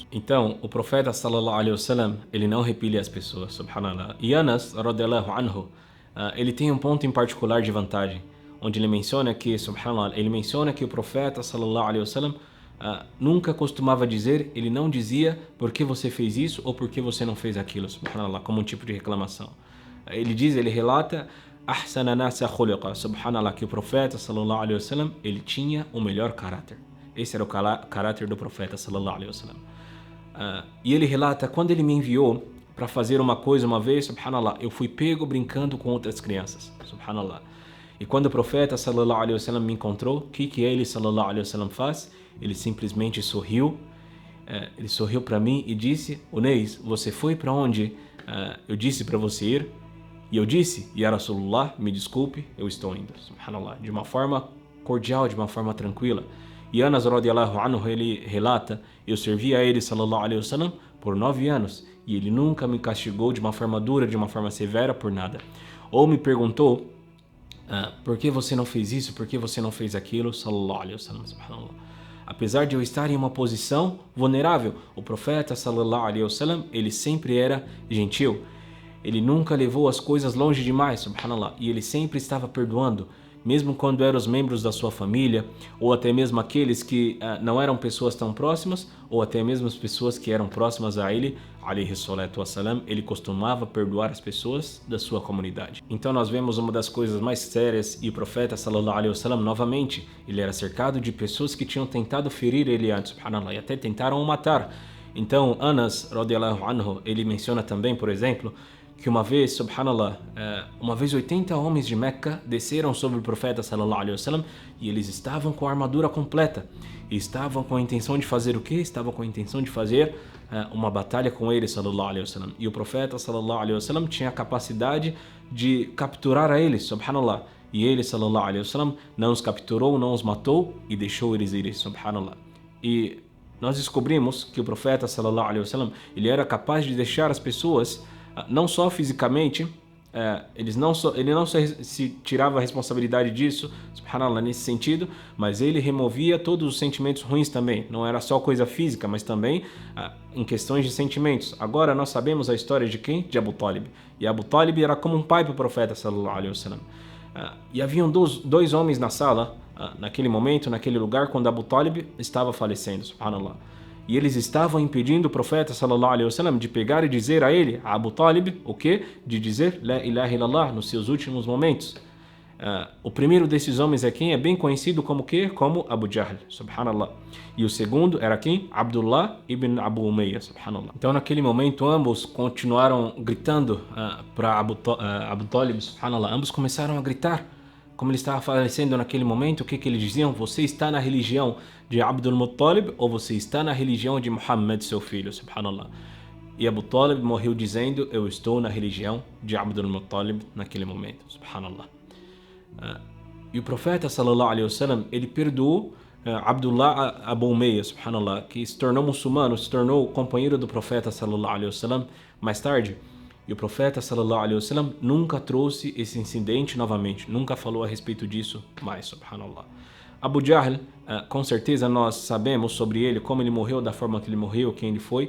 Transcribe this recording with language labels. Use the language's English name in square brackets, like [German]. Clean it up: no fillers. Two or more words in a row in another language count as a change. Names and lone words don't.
[Portuguese] Então, o profeta [Arabic] صلى الله عليه وسلم, [Portuguese] ele não repele as pessoas, subhanallah. E Anas, [Arabic] رضي الله عنه, [Portuguese] ele tem um ponto em particular de vantagem, onde ele menciona que, subhanallah, ele menciona que o profeta [Arabic] صلى الله عليه وسلم [Portuguese] nunca costumava dizer, ele não dizia por que você fez isso ou por que você não fez aquilo, subhanallah, como um tipo de reclamação. Ele relata [Arabic] أحسن الناس خلقا, [Portuguese] subhanallah, que o profeta [Arabic] صلى الله عليه وسلم, [Portuguese] ele tinha o melhor caráter. Esse era o caráter do profeta [Arabic] صلى الله عليه وسلم. [Portuguese] E ele relata, quando ele me enviou para fazer uma coisa uma vez, subhanallah, eu fui pego brincando com outras crianças, subhanallah. E quando o profeta [Arabic] صلى الله عليه وسلم [Portuguese] me encontrou, o que ele [Arabic] صلى الله عليه وسلم [Portuguese] faz? Ele simplesmente sorriu, ele sorriu para mim e disse, Unais, você foi para onde eu disse para você ir? E eu disse, [Arabic] يا رسول الله, [Portuguese] me desculpe, eu estou indo, subhanallah, de uma forma cordial, de uma forma tranquila. E Anas [Arabic] رضي الله عنه, [Portuguese] ele relata, eu servi a ele [Arabic] صلى الله عليه وسلم [Portuguese] por 9 anos e ele nunca me castigou de uma forma dura, de uma forma severa por nada. Ou me perguntou, por que você não fez isso, por que você não fez aquilo, [Arabic] صلى الله عليه وسلم، سبحان الله. [Portuguese] Apesar de eu estar em uma posição vulnerável, o profeta [Arabic] صلى الله عليه وسلم, [Portuguese] ele sempre era gentil. Ele nunca levou as coisas longe demais, subhanallah, e ele sempre estava perdoando, mesmo quando eram os membros da sua família, ou até mesmo aqueles que não eram pessoas tão próximas, ou até mesmo as pessoas que eram próximas a ele, [Arabic] عليه الصلاة والسلام, [Portuguese] ele costumava perdoar as pessoas da sua comunidade. Então nós vemos uma das coisas mais sérias, e o profeta [Arabic] صلى الله عليه وسلم, [Portuguese] novamente, ele era cercado de pessoas que tinham tentado ferir ele antes, subhanallah, e até tentaram o matar. Então Anas, [Arabic] رضي الله عنه, [Portuguese] ele menciona também, por exemplo, que uma vez, subhanallah, 80 homens de Meca desceram sobre o profeta [Arabic] صلى الله عليه وسلم [Portuguese] e eles estavam com a armadura completa e estavam com a intenção de fazer o quê? Estavam com a intenção de fazer uma batalha com ele [Arabic] صلى الله عليه وسلم. [Portuguese] E o profeta [Arabic] صلى الله عليه وسلم [Portuguese] tinha a capacidade de capturar a eles, subhanallah. E ele [Arabic] صلى الله عليه وسلم [Portuguese] não os capturou, não os matou e deixou eles irem, subhanallah. E nós descobrimos que o profeta [Arabic] صلى الله عليه وسلم, [Portuguese] ele era capaz de deixar as pessoas não só fisicamente, ele não só se tirava a responsabilidade disso, subhanallah, nesse sentido, mas ele removia todos os sentimentos ruins também. Não era só coisa física, mas também em questões de sentimentos. Agora nós sabemos a história de quem? De Abu Talib. E Abu Talib era como um pai para o profeta [Arabic] صلى الله عليه وسلم. [Portuguese] E haviam dois homens na sala, naquele momento, naquele lugar, quando Abu Talib estava falecendo, subhanallah. E eles estavam impedindo o profeta [Arabic] صلى الله عليه وسلم [Portuguese] de pegar e dizer a ele, a Abu Talib, o quê? De dizer [Arabic] لا إله إلا الله [Portuguese] nos seus últimos momentos. O primeiro desses homens é quem? É bem conhecido como quê? Como Abu Jahl, subhanallah. E o segundo era quem? Abdullah ibn Abu Umayya, subhanallah. Então naquele momento ambos continuaram gritando para Abu Talib, subhanallah. Ambos começaram a gritar. Como ele estava falecendo naquele momento, o que eles diziam? Você está na religião de Abdul Muttalib ou você está na religião de Muhammad, seu filho, subhanallah. E Abu Talib morreu dizendo, eu estou na religião de Abdul Muttalib naquele momento, subhanallah. E o profeta [Arabic] صلى الله عليه وسلم, [Portuguese] ele perdoou Abdullah Abu Umayya, subhanallah, que se tornou muçulmano, se tornou companheiro do profeta [Arabic] صلى الله عليه وسلم [Portuguese] mais tarde. E o profeta [Arabic] صلى الله عليه وسلم [Portuguese] nunca trouxe esse incidente novamente, nunca falou a respeito disso mais, subhanallah. Abu Jahl, com certeza nós sabemos sobre ele, como ele morreu, da forma que ele morreu, quem ele foi.